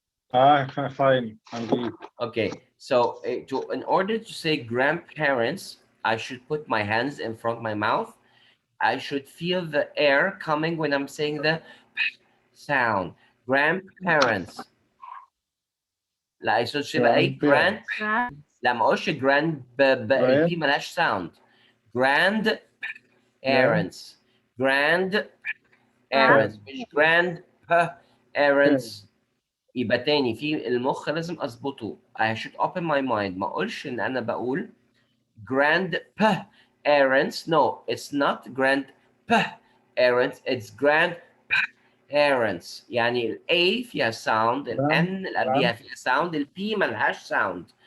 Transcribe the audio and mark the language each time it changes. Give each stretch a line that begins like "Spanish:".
English: Fine. I'm good. Okay, so in order to say grandparents, I should put my hands in front of my mouth. I should feel the air coming when I'm saying the sound. Grandparents.
Arabic: لا يصيرش يبقى اي grand. لا ما اقولش grand البي ملهاش sound.
English: Grandparents. Grandparents
Arabic: مش
English: grandparents.
Arabic: يبقى تاني في المخ لازم اظبطه.
English: I should open my mind.
Arabic: ما اقولش ان انا بقول grandparents.
English: No, it's not grandparents. It's grandparents.
Arabic: يعني ال A فيها sound, ال N اللي قبليها فيها sound, ال P ملهاش sound.